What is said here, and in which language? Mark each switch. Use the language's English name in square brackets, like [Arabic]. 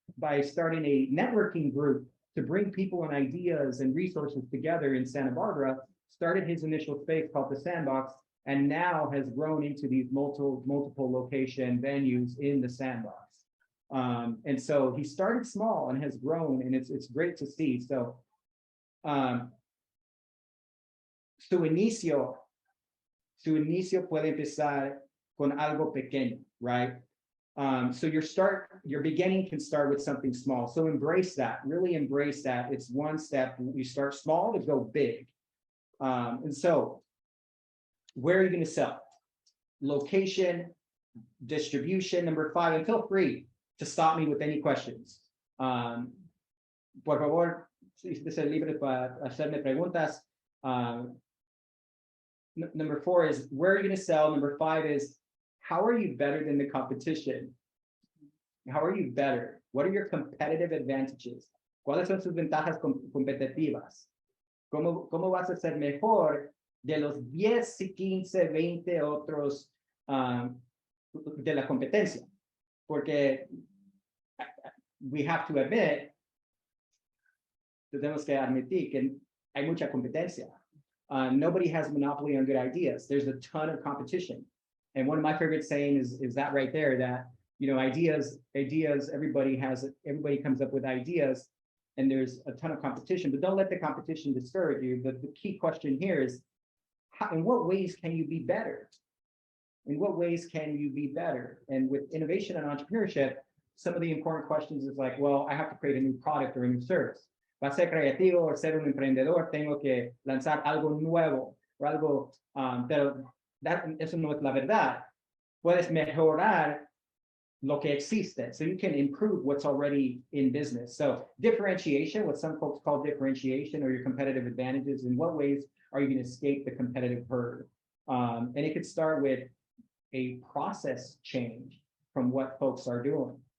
[English] by starting a networking group to bring people and ideas and resources together in Santa Barbara, started his initial space called the Sandbox, and now has grown into these multiple location venues in the Sandbox. And so he started small and has grown, and it's great to see. [Spanish] So su inicio puede empezar con algo pequeño, right? [English] So your beginning can start with something small. So embrace that, really embrace that. It's one step. You start small to go big. And so where are you going to sell? Location, distribution, number 5, and feel free to stop me with any questions. [Spanish] Por favor, esté libre para hacerme preguntas. [English] Number 4 is, where are you going to sell? Number 5 is, how are you better than the competition? How are you better? What are your competitive advantages? [Spanish] ¿Cuáles son sus ventajas competitivas? ¿Cómo vas a ser mejor de los 10, 15, 20 otros de la competencia? Porque [English] we have to admit, [Spanish] tenemos que admitir que hay mucha competencia. [English] Nobody has a monopoly on good ideas. There's a ton of competition. And one of my favorite sayings is that right there, that, you know, ideas, everybody comes up with ideas, and there's a ton of competition, but don't let the competition discourage you. But the key question here is, in what ways can you be better? In what ways can you be better? And with innovation and entrepreneurship, some of the important questions is like, well, I have to create a new product or a new service. [Spanish] Para ser creativo o ser un emprendedor, tengo que lanzar algo nuevo o algo, pero eso no es la verdad. Puedes mejorar lo que existe. [English] So you can improve what's already in business. So differentiation, what some folks call differentiation, or your competitive advantages, in what ways are you going to escape the competitive herd? And it could start with a process change from what folks are doing.